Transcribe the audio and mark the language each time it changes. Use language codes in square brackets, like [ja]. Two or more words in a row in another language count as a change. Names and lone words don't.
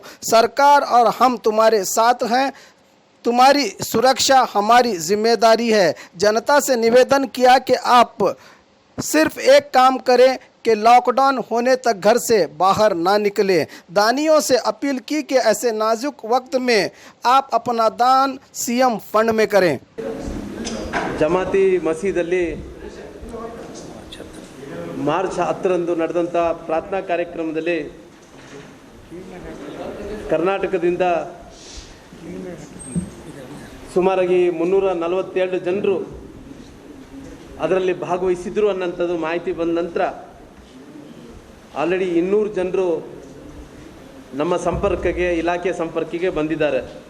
[hi] सरकार और हम तुम्हारे साथ हैं। तुम्हारी सुरक्षा हमारी जिम्मेदारी है। जनता से निवेदन किया कि आप सिर्फ एक काम करें कि लॉकडाउन होने तक घर से बाहर ना निकले। दानियों से अपील की कि ऐसे नाजुक वक्त में आप अपना दान सीएम फंड में करें। [kn] ಜಮಾತಿ ಮಸೀದಲ್ಲಿ ಮಾರ್ಚ್ 10ರಂದು ನಡೆದಂಥ ಪ್ರಾರ್ಥನಾ ಕಾರ್ಯಕ್ರಮದಲ್ಲಿ ಕರ್ನಾಟಕದಿಂದ ಸುಮಾರಾಗಿ 342 ಜನರು ಅದರಲ್ಲಿ ಭಾಗವಹಿಸಿದ್ರು ಅನ್ನೋಂಥದ್ದು ಮಾಹಿತಿ ಬಂದ ನಂತರ ಆಲ್ರೆಡಿ 200 ಜನರು ನಮ್ಮ ಸಂಪರ್ಕಕ್ಕೆ ಇಲಾಖೆ ಸಂಪರ್ಕಿಗೆ ಬಂದಿದ್ದಾರೆ.